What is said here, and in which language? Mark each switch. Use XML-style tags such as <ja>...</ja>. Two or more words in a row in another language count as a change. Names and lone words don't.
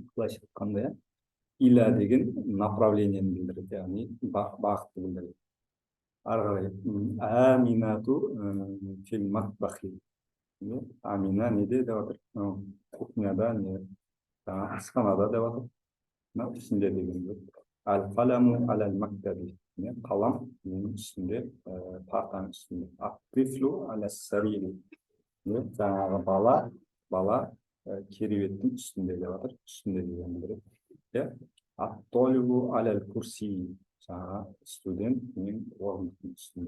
<kk>Былайша айтқанда, иля деген направлениені білдіреді, яғни бағытты білдіреді. Ары қарай</kk> <ar>أمينة في المطبخ.</ar> <kk>Амина неде деп жатыр? Кухняда, асханада деп жатыр. Ішінде деген.</kk> <ar>القلم المكتبي.</ar> <kk>Қалам үстінде, партаның үстінде.</kk> <ar>الطفل السريري.</ar> <kk>Жаңағы бала кереуеттің үстінде деп жатыр. Үстінде деген білдіреді.</kk> <ar>الطالب الكرسي.</ar> <kk>Жаңағы студент орындықтың үстінде.</kk>